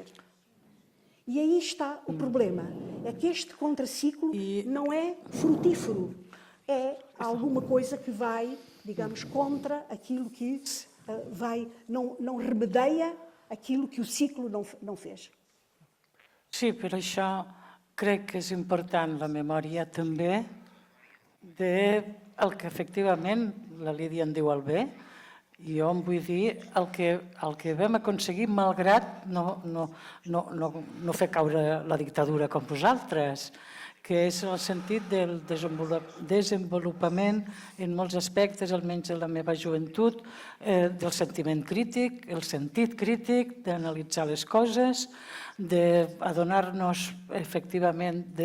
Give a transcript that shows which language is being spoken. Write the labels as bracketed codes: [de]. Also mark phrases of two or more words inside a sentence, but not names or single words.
[pt] E aí está o problema, é que este contraciclo não é frutífero, é alguma coisa que vai, digamos, contra aquilo que não remedeia aquilo que o ciclo não fez. [ca] Sí, per això crec que és important la memòria també del que efectivament la Lídia en diu el bé, i jo em vull dir el que vam aconseguir malgrat no fer caure la dictadura com vosaltres, que és el sentit del desenvolupament en molts aspectes, almenys en la meva joventut, del sentiment crític, el sentit crític, d'analitzar les coses, d'adonar-nos efectivament